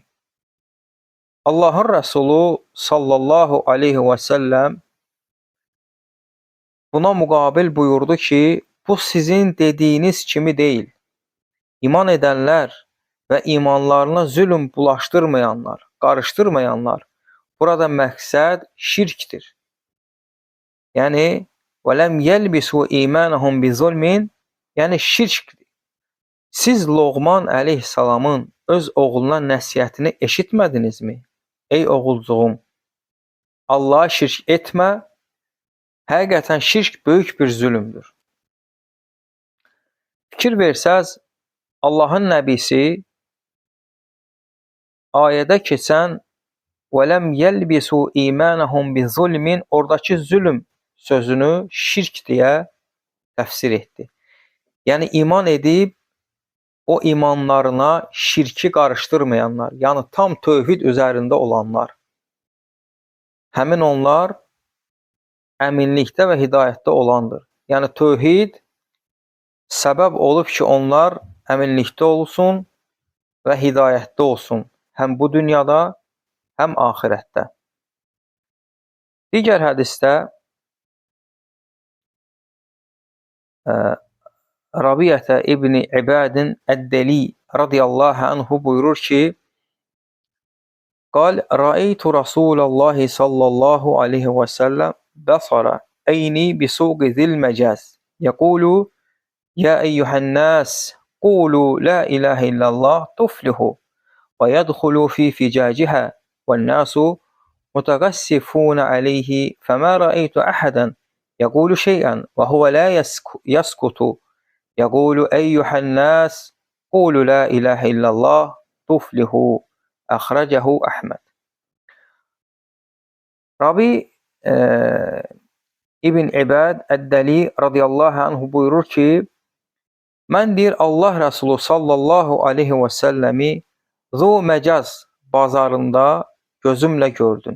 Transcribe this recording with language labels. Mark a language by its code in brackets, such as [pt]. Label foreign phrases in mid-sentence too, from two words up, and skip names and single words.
[az] Allahın Rəsulu [ar] صلى الله عليه وسلم [az] buna müqabil buyurdu ki, bu sizin dediyiniz kimi deyil. İman edənlər və imanlarına zülm bulaşdırmayanlar, qarışdırmayanlar, burada məqsəd şirkdir. Yəni, [ar] وَلَمْ يَلْبِسُوا إِيمَانَهُمْ بِظُلْمٍ, [az] yəni şirkdir. Siz Loğman əleyhissalamın öz oğluna nəsihətini eşitmədinizmi? Ey oğulcuğum, Allah'a şirk etmə, həqiqətən şirk böyük bir zülümdür. Fikir versəz, Allahın nəbisi ayədə keçən [ar] وَلَمْ يَلْبِسُوا إِيمَانَهُمْ بِظُلْمٍ [az] oradakı zülm sözünü şirk deyə təfsir etdi. Yəni iman edib o imanlarına şirki qarışdırmayanlar, yəni tam tövhid üzərində olanlar, həmin onlar əminlikdə və hidayətdə olandır. Yəni tövhid səbəb olub ki, onlar əminlikdə olsun və hidayətdə olsun, həm bu dünyada, həm axirətdə. Digər hədisdə Rabiyyətə İbni İbadin Əd-Dəli [ar] رضي الله عنه [az] buyurur ki, [ar] قال رأيت رسول الله صلى الله عليه وسلم بصر عيني بسوق ذي المجاز يقول يا أيها الناس قولوا لا إله إلا الله تفلحوا ويدخلوا في فجاجها والناس متغسفون عليه فما رأيت أحدا يقول شيئا وهو لا يسكت يقول أيها الناس قولوا لا إله إلا الله تفلحوا. أخرجه أحمد. [az] Rabi İbn İbad Əd-Dəli [ar] رضي الله عنه [az] buyurur ki, mən deyir Allah Rəsulu [ar] صلى الله عليه وسلم [az] Zu Məcaz bazarında gözümlə gördüm.